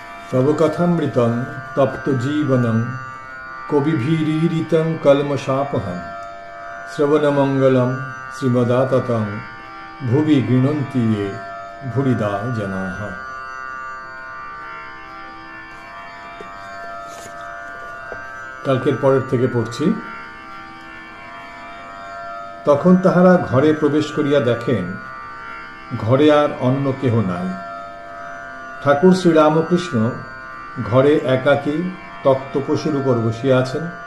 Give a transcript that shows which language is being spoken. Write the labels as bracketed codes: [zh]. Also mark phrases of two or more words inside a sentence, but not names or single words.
[sa] तव कथामृतं तप्तजीवनं कविभिरीडितं कल्मषापहं श्रवणमङ्गलं श्रीमदाततं भुवि गृह्णन्ति ये भूरिदा जनाः। [bn] কালকের পরের থেকে পড়ছি। তখন তাহারা ঘরে প্রবেশ করিয়া দেখেন ঘরে আর অন্য কেহ নাই। ঠাকুর শ্রীরামকৃষ্ণ ঘরে একাকী তক্তপোষের উপর বসিয়া আছেন।